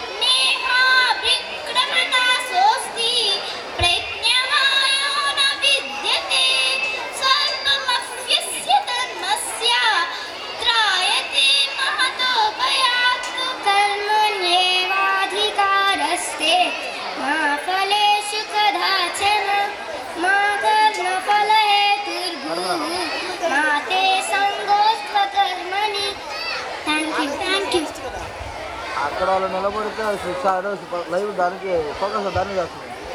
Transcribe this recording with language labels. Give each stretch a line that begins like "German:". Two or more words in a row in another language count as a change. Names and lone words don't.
Sanskrit: नेहाभिक्रमनाशोऽस्ति प्रज्ञावायो न विद्यते स्वल्पमप्यस्य धर्मस्य त्रायते महतो भयात् कर्मण्येवाधिकारस्ते मा फलेषु कदाचन मा कर्मफलहेतुर्भूः मा ते संगोऽस्त्वकर्मणि
English: thank you
Telugu: అక్కడ వాళ్ళు నిలబడితే లైవ్ దానికి ఫోకస్ దానికి చేస్తుంది.